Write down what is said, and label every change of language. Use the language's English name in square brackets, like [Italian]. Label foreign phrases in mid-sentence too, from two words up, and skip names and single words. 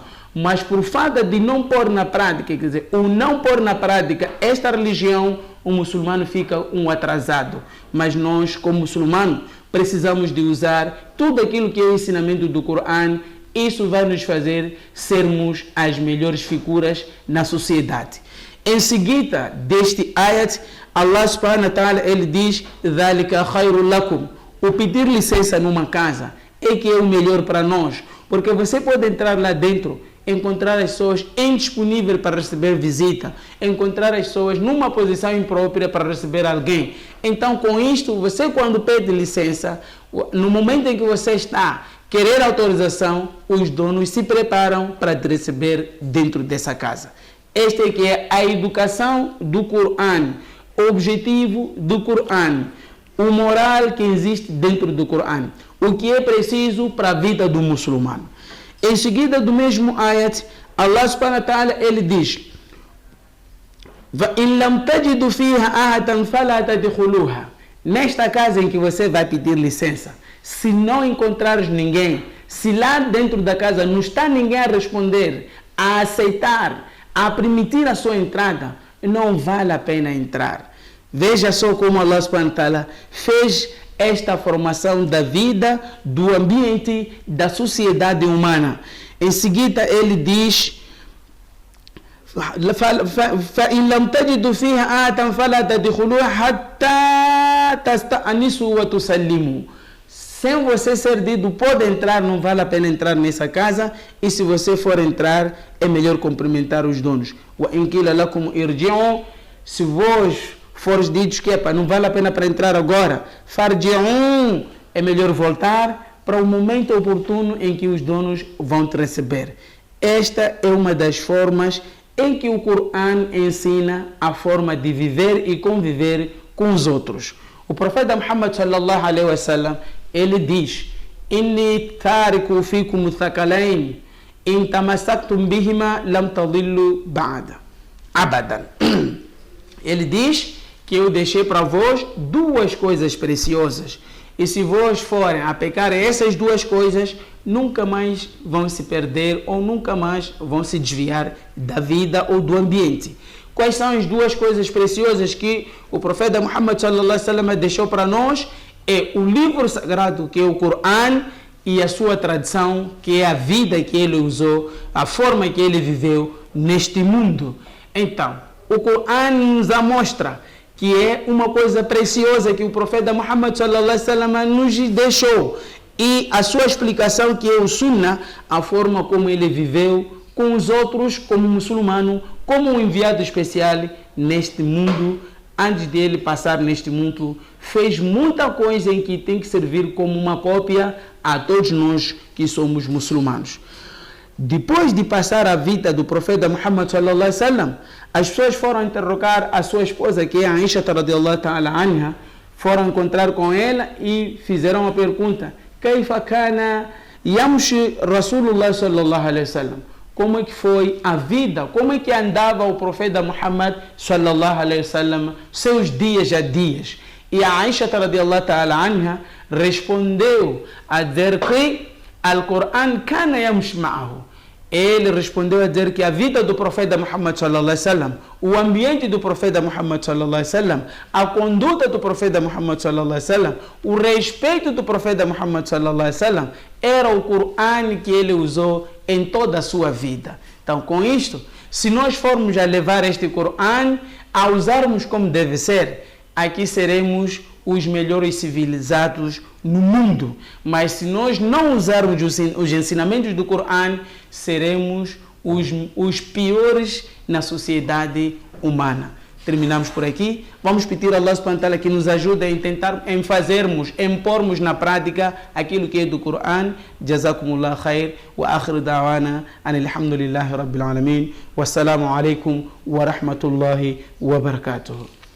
[Portuguese] Mas por falta de não pôr na prática, quer dizer, o não pôr na prática esta religião, o muçulmano fica um atrasado. Mas nós, como muçulmanos, precisamos de usar tudo aquilo que é o ensinamento do Corão. Isso vai nos fazer sermos as melhores figuras na sociedade. Em seguida deste ayat, [Arabic] الله سبحانه وتعالى, [Portuguese] ele diz: [Arabic] "ذلك خير لكم", [Portuguese] o pedir licença numa casa é que é o melhor para nós, Porque você pode entrar lá dentro, encontrar as pessoas indisponíveis para receber visita, encontrar as pessoas numa posição imprópria para receber alguém. Então, com isto, você quando pede licença, no momento em que você está querer autorização, os donos se preparam para te receber dentro dessa casa. Esta é que é a educação do Coran, o objetivo do Coran, o moral que existe dentro do Coran, o que é preciso para a vida do muçulmano. Em seguida do mesmo ayat, [Arabic] الله سبحانه وتعالى, [Portuguese] ele diz: nesta casa em que você vai pedir licença, se não encontrares ninguém, se lá dentro da casa não está ninguém a responder, a aceitar, a permitir a sua entrada, não vale a pena entrar. Veja só como [Arabic] الله سبحانه وتعالى [Portuguese] fez esta formação da vida, do ambiente, da sociedade humana. Em seguida ele diz: [Arabic] فإن لم تجدوا فيها آية فلا تدخلوها حتى تستأنسوا وتسلموا. [Portuguese] Sem você ser dito, pode entrar, não vale a pena entrar nessa casa. E se você for entrar, é melhor cumprimentar os donos. [Arabic] وإن قيل لكم ارجعوا, [Portuguese] se vos fores ditos que não vale a pena para entrar agora, farji'un, é melhor voltar para o momento oportuno em que os donos vão te receber. Esta é uma das formas em que o Coran ensina a forma de viver e conviver com os outros. O profeta Muhammad [Arabic] صلى الله عليه وسلم, [Portuguese] ele diz: [Arabic] إني تارك فيكم الثقلين إن تمسكتم بهما لن تضلوا بعد أبدا. [Portuguese] Ele diz que eu deixei para vós duas coisas preciosas, e se vós forem a pecar essas duas coisas, nunca mais vão se perder ou nunca mais vão se desviar da vida ou do ambiente. Quais são as duas coisas preciosas que o profeta Muhammad [Arabic] صلى الله عليه وسلم [Portuguese] deixou para nós? É o livro sagrado, que é o Coran, e a sua tradição, que é a vida que ele usou, a forma que ele viveu neste mundo. Então, o Coran nos mostra que é uma coisa preciosa que o profeta Muhammad [Arabic] صلى الله عليه وسلم [Portuguese] nos deixou. E a sua explicação, que é o Sunnah, a forma como ele viveu com os outros, como muçulmano, como um enviado especial neste mundo. Antes de ele passar neste mundo, fez muita coisa em que tem que servir como uma cópia a todos nós que somos muçulmanos. Depois de passar a vida do profeta Muhammad [Arabic] صلى الله عليه وسلم, [Portuguese] as pessoas foram interrogar a sua esposa, que é a Aisha [Arabic] رضي الله تعالى عنها, [Portuguese] foram encontrar com ela e fizeram a pergunta: [Arabic] كيف كان يمشي رسول الله صلى الله عليه وسلم? [Portuguese] Como é que foi a vida, como é que andava o profeta Muhammad [Arabic] صلى الله عليه وسلم, [Portuguese] seus dias a dias? E a Aisha [Arabic] رضي الله تعالى عنها [Portuguese] respondeu a dizer que [Arabic] القرآن كان يمشي معه. [Portuguese] Ele respondeu a dizer que a vida do profeta Muhammad [Arabic] صلى الله عليه وسلم, [Portuguese] o ambiente do profeta Muhammad [Arabic] صلى الله عليه وسلم, [Portuguese] a conduta do profeta Muhammad [Arabic] صلى الله عليه وسلم, [Portuguese] o respeito do profeta Muhammad [Arabic] صلى الله عليه وسلم, [Portuguese] era o Coran que ele usou em toda a sua vida. Então, com isto, se nós formos a levar este Coran, a usarmos como deve ser, aqui seremos os melhores civilizados no mundo. Mas se nós não usarmos os ensinamentos do Coran, seremos os piores na sociedade humana. Terminamos por aqui. Vamos pedir a [Arabic] الله سبحانه وتعالى [Portuguese] que nos ajude em fazermos, em pormos na prática aquilo que é do Coran. [Arabic] جزاكم الله خير. وآخر دعوانا أن الحمد لله رب العالمين. والسلام عليكم ورحمة الله وبركاته.